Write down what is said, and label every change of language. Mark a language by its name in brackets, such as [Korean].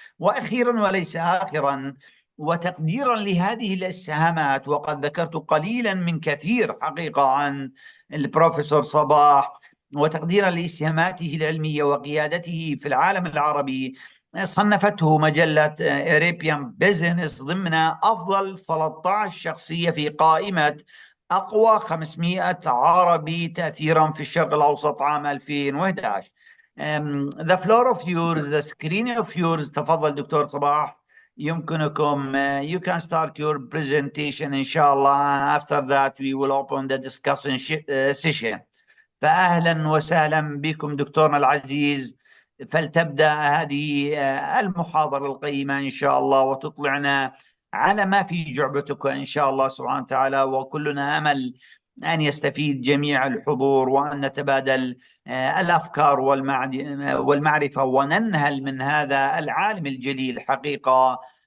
[Arabic] وأخيرا وليس آخرا، وتقديرا لهذه الاسهامات، وقد ذكرت قليلا من كثير حقيقة عن البروفيسور صباح، وتقديرا لاسهاماته العلمية وقيادته في العالم العربي، صنفته مجلة Arabian Business ضمن أفضل 13 شخصية في قائمة أقوى 500 عربي تأثيرا في الشرق الأوسط عام 2011. [English] The floor of yours, the screen of yours. [Arabic] تفضل دكتور صباح، يمكنكم [English] you can start your presentation [Arabic] إن شاء الله. [English] After that we will open the discussion session. [Arabic] فأهلا وسهلا بكم دكتورنا العزيز. فلتبدأ هذه المحاضرة القيمة إن شاء الله، وتطلعنا على ما في جعبتك إن شاء الله سبحانه وتعالى. وكلنا أمل أن يستفيد جميع الحضور، وأن نتبادل الأفكار والمعرفة، وننهل من هذا العالم الجليل حقيقة.